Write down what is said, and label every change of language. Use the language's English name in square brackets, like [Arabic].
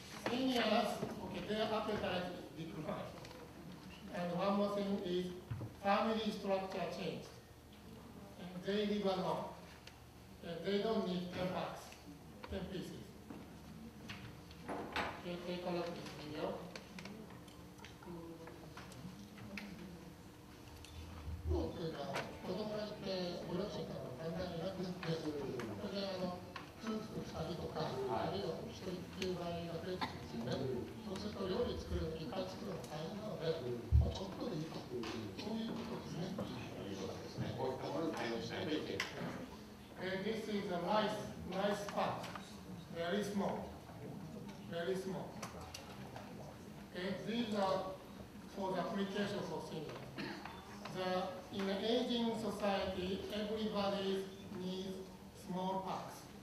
[English] Seniors, their appetite declined. And one more thing is family structure changed. And they live alone. And they don't need 10 packs, 10 pieces. Okay, take a look at this video. [Japanese] 多くが子供がいてご両親からの考えがなくて、それで夫婦2人とか、あるいは1人っていう場合が増えてきますよね。そうすると料理作るの、いっぱい作るの大変なので、もうちょっとでいいと、そういうことですね。 [English] This is a nice pot, very small, very small. Okay, these are for the application for seniors. In an aging society, everybody needs small packs.